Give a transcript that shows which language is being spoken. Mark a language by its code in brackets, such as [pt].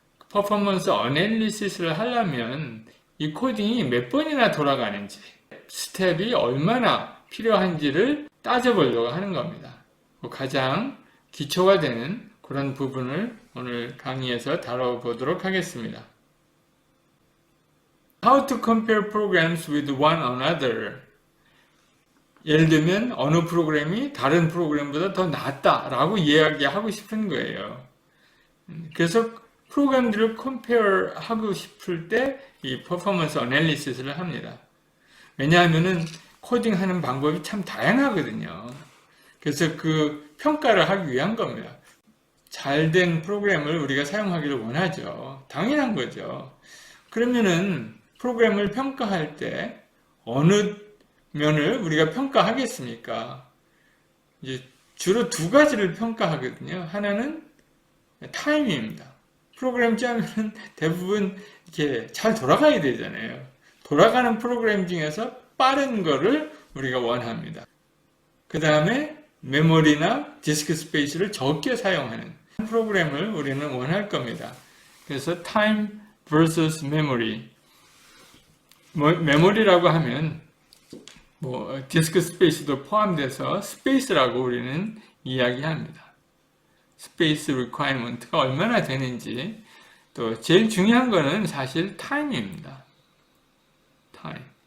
[ko] 퍼포먼스 애널리시스를 하려면 이 코딩이 몇 번이나 돌아가는지, 스텝이 얼마나 필요한지를 따져보려고 하는 겁니다. 가장 기초가 되는 그런 부분을 오늘 강의에서 다뤄보도록 하겠습니다. [en] How to compare programs with one another. [ko] 예를 들면 어느 프로그램이 다른 프로그램보다 더 낫다라고 이야기하고 싶은 거예요. 그래서 프로그램들을 compare 하고 싶을 때 이 퍼포먼스 애널리시스를 합니다. 왜냐하면은 코딩하는 방법이 참 다양하거든요. 그래서 그 평가를 하기 위한 겁니다. 잘된 프로그램을 우리가 사용하기를 원하죠. 당연한 거죠. 그러면은 프로그램을 평가할 때 어느 면을 우리가 평가하겠습니까? 이제 주로 두 가지를 평가하거든요. 하나는 타임입니다. 프로그램 짜면은 대부분 이렇게 잘 돌아가야 되잖아요. 돌아가는 프로그램 중에서 빠른 거를 우리가 원합니다. 그 다음에 메모리나 디스크 스페이스를 적게 사용하는 프로그램을 우리는 원할 겁니다. [en] 그래서 time versus memory. [ko] 메모리라고 하면 디스크 스페이스도 포함돼서 스페이스라고 우리는 이야기합니다. 스페이스 리퀘어먼트가 얼마나 되는지, 또 제일 중요한 거는 사실 타임입니다. 타임.